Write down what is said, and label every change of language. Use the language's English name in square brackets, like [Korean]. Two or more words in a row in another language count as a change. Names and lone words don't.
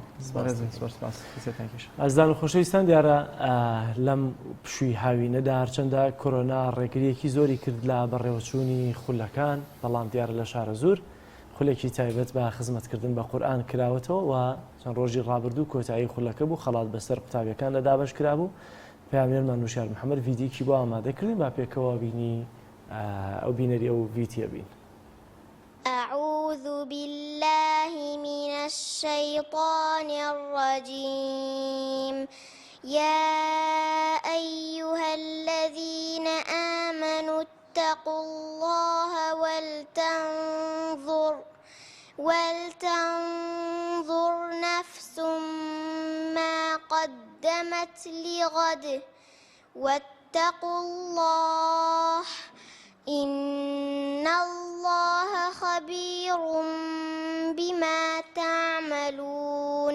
[Central Kurdish] ئازدان و خۆشەویستان دیارە لەم پشووی هاوینەدا هەرچەندە کۆرۆنا ڕێگریەکی زۆری کرد لە بەڕێوەچوونی خولەکان بەڵام دیارە لە شارە زۆر خولێکی تایبەت بە خزمەتکردن بە قورئان کراوەتەوە و چەند ڕۆژی ڕابردوو کۆتایی خولەکە بوو خەڵات بەسەر قوتابیەکان لە دابەش کرابوو پامێرمان نوشار محەممەد ڤیدیۆکی بۆ ئامادەکردین با پێکەوە بینی ئەو بینەری ئەو ڤیتیە بین. [Arabic] أعوذ بالله من الشيطان الرجيم يا أيها الذين آمنوا اتقوا الله ولتنظر نفس ما قدمت لغد واتقوا الله إن الله خبير بما تعملون